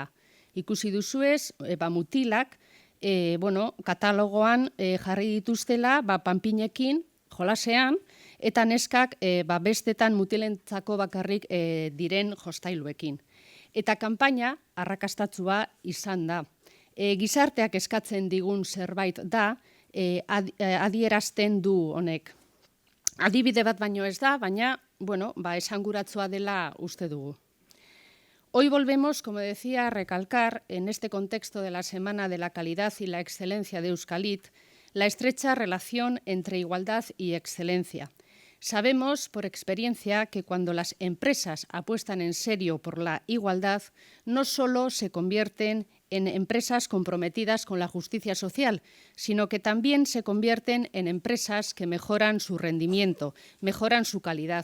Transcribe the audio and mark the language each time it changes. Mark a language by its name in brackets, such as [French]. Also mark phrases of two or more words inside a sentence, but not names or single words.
[Basque] Ikusi duzuez, mutilak katalogoan jarri dituztela panpinekin, jolasean, eta neskak bestetan mutilentzako bakarrik diren jostailuekin. Eta kanpaina arrakastatsua izan da. Gizarteak eskatzen digun zerbait da, adierazten du honek. Adibide bat baino ez da, baina esanguratsua dela uste dugu. [Spanish] Hoy volvemos, como decía, a recalcar en este contexto de la Semana de la Calidad y la Excelencia de Euskalit la estrecha relación entre igualdad y excelencia. Sabemos por experiencia que cuando las empresas apuestan en serio por la igualdad, no solo se convierten en empresas comprometidas con la justicia social, sino que también se convierten en empresas que mejoran su rendimiento, mejoran su calidad.